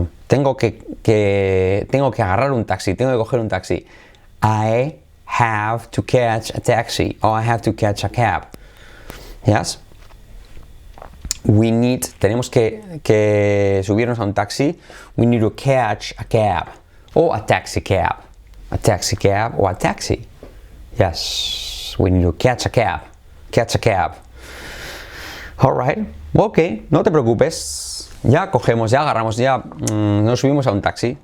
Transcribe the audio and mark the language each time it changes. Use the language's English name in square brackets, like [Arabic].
[Spanish] tengo que agarrar un taxi, tengo que coger un taxi. [English] I have to catch a taxi, or I have to catch a cab. Yes? [Spanish] Tenemos que subirnos a un taxi. [English] We need to catch a cab, or a taxi cab. A taxi cab or a taxi. Yes, we need to catch a cab. Catch a cab. [Spanish] Alright, ok, no te preocupes. Ya cogemos, ya agarramos, ya nos subimos a un taxi.